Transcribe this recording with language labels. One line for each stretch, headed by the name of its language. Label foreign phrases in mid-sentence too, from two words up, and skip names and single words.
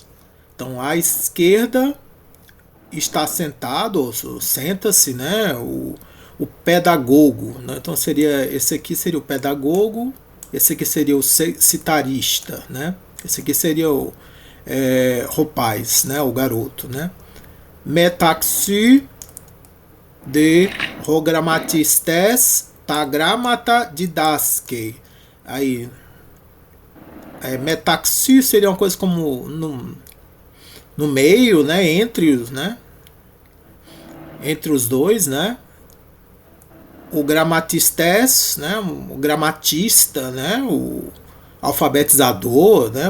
Portuguese: Então, à esquerda está sentado, ou senta-se, né? O pedagogo, né? Então esse aqui seria o pedagogo, esse aqui seria o citarista, né? Esse aqui seria o rapaz, né? O garoto, né?
Greek: Μεταξὺ δὲ ὁ γραμματιστὴς τὰ γράμματα διδάσκει.
Portuguese: Aí, metaxi seria uma coisa como no meio, né? Entre os dois, né? O gramatistes, né? O gramatista, né? O alfabetizador, né?